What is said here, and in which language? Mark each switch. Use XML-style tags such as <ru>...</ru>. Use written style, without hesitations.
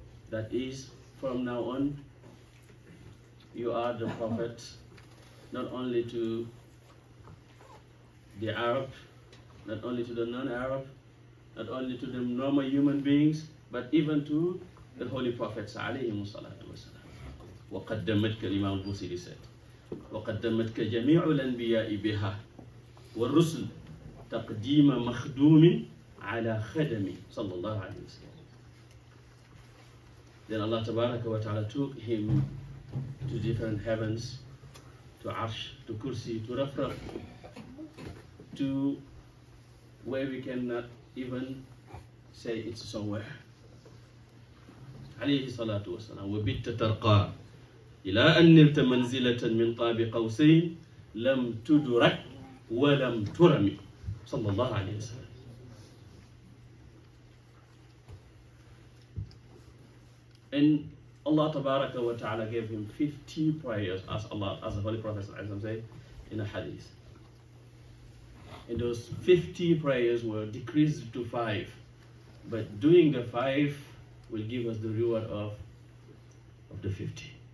<en>That is, from now on, you are the Prophet not only to the Arab, not only to the non-Arab, not only to the normal human beings, but even to the Holy Prophets عليهم الصلاة والسلام.</en> <ar>وقدمتك الإمام البوصيري</ar> <en>said,</en> <ar>وقدمتك جميع الأنبياء بها والرسل تقديم مخدوم على خدم صلى الله عليه وسلم.</ar> <en>Then Allah Tabaraka wa Ta'ala took him to different heavens, to Arsh, to Kursi, to Rafraf, to where we cannot even say it's somewhere.</en> <ar>عليه الصلاة والسلام. وبت ترقى إلى أن نلت منزلة من قاب قوسين لم تدرك ولم ترمي صلى الله عليه وسلم.</ar> <en>And Allah Tabaraka wa Ta'ala gave him 50 prayers, as the Holy Prophet said in a hadith. And those 50 prayers were decreased to 5. But doing the 5 will give us the reward of the 50.</en>